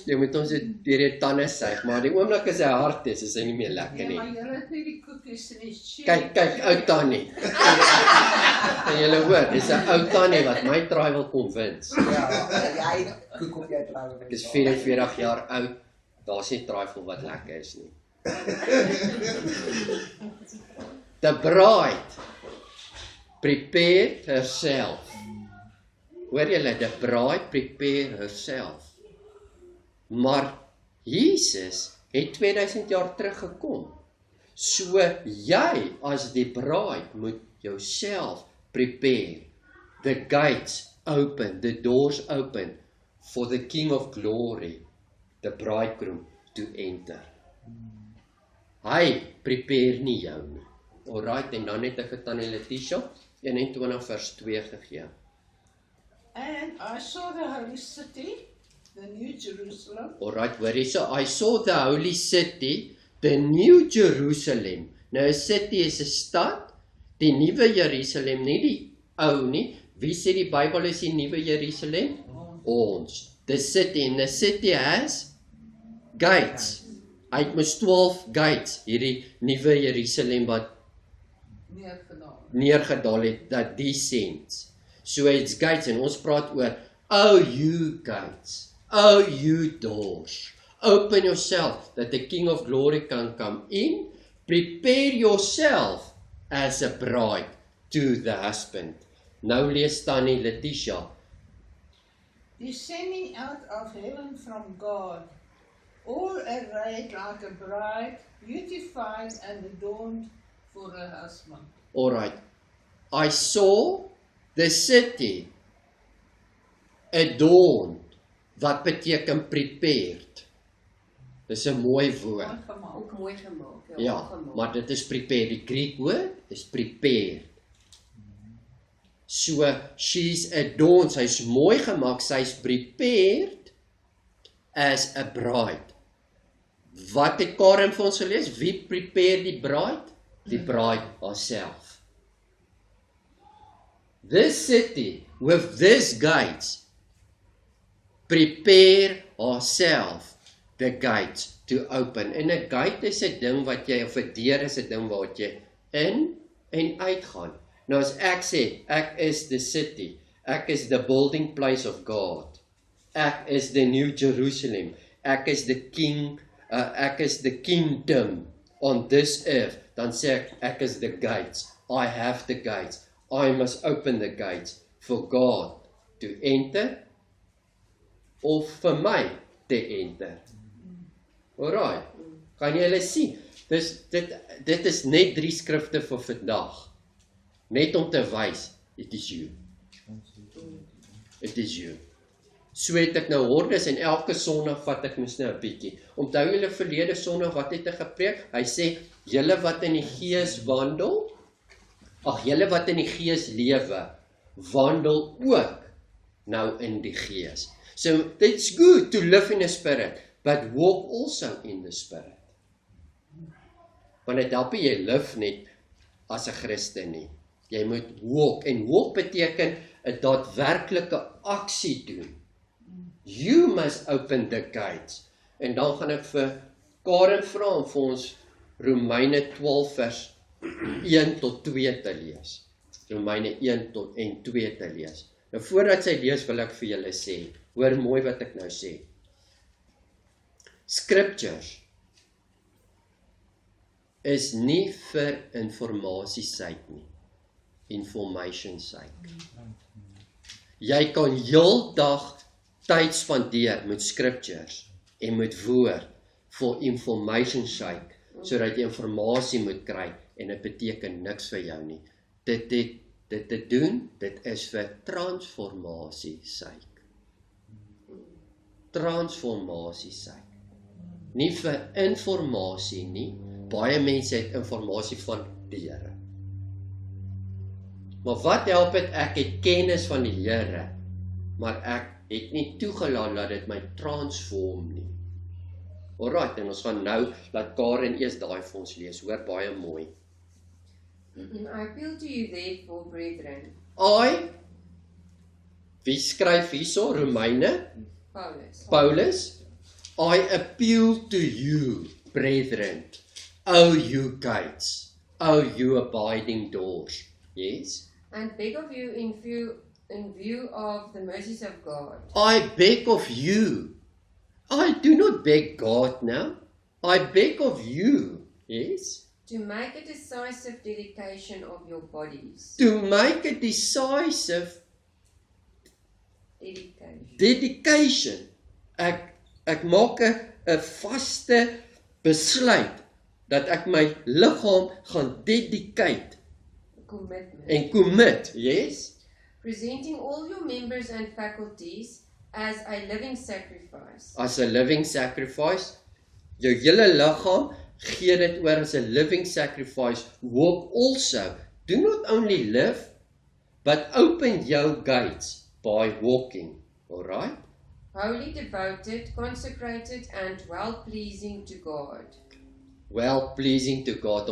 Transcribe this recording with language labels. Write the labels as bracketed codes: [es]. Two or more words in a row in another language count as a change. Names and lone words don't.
[af] jy moet ons deur die tande suig, maar die oomblik as hy hard is hy nie meer lekker Ja, nie. maar julle het nie die koekies en die jelly. Kyk, ou tannie. En julle hoor, dis 'n ou tannie wat my try wil convince. Ja, jy koek op jou troue. Ek is 44 jaar oud, daar's nie trifle wat lekker is nie. [en] The bride prepared herself. [af] Hoor julle, [en] the bride prepared herself. [af] Maar Jesus het 2000 jaar terug gekom. So jy as die bride moet jouself prepare. [en] The gates open, the doors open for the King of Glory, the bridegroom, to enter. [af] Hy prepare nie jou nie. Alright, en dan het ek het aan Letitia 21 vers 2 gegee. [en] And I saw the holy city, the new Jerusalem, Alright, [af] hoor jy so, [en] I saw the holy city, the new Jerusalem. [af] Nou 'n city is 'n stad, die nuwe Jerusalem, nie die ou nie. Wie sê die Bybel is die nuwe Jerusalem? Ons. [en] The city, and the city has gates. [af] Hy het mos 12 gates, hierdie nuwe Jerusalem wat neergedaal het, dat descends. [en] So it's gates, [af] en ons praat oor, [en] oh you gates, oh you doors, open yourself, that the King of Glory can come in, prepare yourself as a bride to the husband. [af] Nou lees Tannie Letitia. [en] Descending out of heaven from God, all arrayed like a bride, beautified and adorned for her husband. Alright, I saw the city adorned, [af] wat beteken prepared. Dis 'n mooi woord. Ook mooi gemaak. Ja, gemaak. maar dit is prepared. Die Greek woord is prepared. [en] So, she's adorned, [af] sy's mooi gemaak, sy's prepared [en] as a bride. [af] Wat het Karen vir ons gelees? Wie prepare die bride? Die [en] bride herself. This city with these gates prepare herself the gates to open. [af] En 'n gate is 'n ding wat jy, of 'n deur is 'n ding wat jy in en uitgaan. Nou as ek sê, ek is [en] the city, [af] ek is [en] the building place of God, [af] ek is [en] the New Jerusalem, [af] ek is [en] the king, [af] ek is [en] the kingdom on this earth, [af] dan sê ek is [en] the gates, I have the gates, I must open the gates for God to enter, [af] of vir my te [en] enter. [af] Alright, kan jy hulle sien? Dit is net 3 skrifte vir vandag. Net om te wys, [en] it is you. It is you. [af] So het ek nou hordes en elke Sondag vat ek mos nou 'n bietjie. Onthou julle verlede Sondag wat het hy gepreek? Hy sê, julle wat in die Gees wandel, julle wat in die Gees lewe, wandel ook nou in die Gees. [en] So it's good to live in the Spirit, but walk also in the Spirit. [af] Want dit help jy live net as 'n Christen nie. Jy moet walk, en walk beteken 'n daadwerklike aksie doen. [en] You must open the gates. [af] En dan gaan ek vir Karen vra om vir ons Romeine 12 vers 1 tot 2 te lees. Romeine 1 tot en 2 te lees. Nou voordat sy lees wil ek vir julle sê, hoor mooi wat ek nou sê. Scriptures is nie vir informasie sake nie. Information sake. Jy kan heeldag tyd spandeer met scriptures en met woord [en] for information [af] sake, sodat jy informasie moet kry en dit beteken niks vir jou nie. Dit te doen, dit is vir transformasie sake. Transformasie sake. Nie vir informasie nie. Baie mense het informasie van die Here. Maar wat help dit ek het kennis van die Here, maar ek het nie toegelaat dat dit my transform nie. Alright, en ons gaan nou laat Karen eers daai vir ons lees. Hoor baie mooi. [en] I appeal to you therefore, brethren. [af] Wie skryf hierso? Romeine? Paulus. [en] I appeal to you, brethren, O you gates, O you abiding doors. Yes? And beg of you in view of the mercies of God. I beg of you. I do not beg God now. I beg of you. Yes? To make a decisive dedication of your bodies. To make a decisive Dedication. [af] Ek maak 'n vaste besluit dat ek my liggaam gaan dedicate [en] Commitment. [af] en commit, yes? [en] Presenting all your members and faculties as a living sacrifice. As a living sacrifice, [af] jou hele liggaam, gee dit oor [en] as a living sacrifice. Walk also, do not only live, but open your gates by walking, alright? Wholly devoted, consecrated, and well-pleasing to God. Well-pleasing to God.